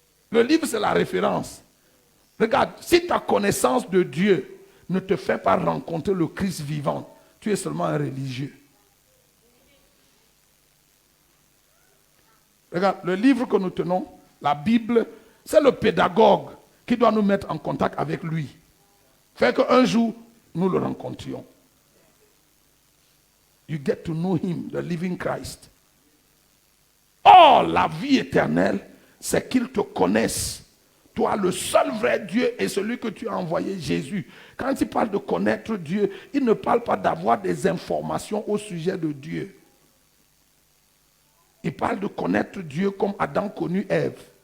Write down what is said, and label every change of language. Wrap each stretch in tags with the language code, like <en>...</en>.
<fr>Le livre, c'est la référence. Regarde, si ta connaissance de Dieu ne te fait pas rencontrer le Christ vivant, tu es seulement un religieux. Regarde, le livre que nous tenons, la Bible, c'est le pédagogue qui doit nous mettre en contact avec lui. Fait qu'un jour, nous le rencontrions.</fr> <en>You get to know him, the living Christ.</en> <fr>Oh, la vie éternelle, c'est qu'il te connaisse. Toi, le seul vrai Dieu est celui que tu as envoyé, Jésus. Quand il parle de connaître Dieu, il ne parle pas d'avoir des informations au sujet de Dieu. Il parle de connaître Dieu comme Adam connut Ève.</fr>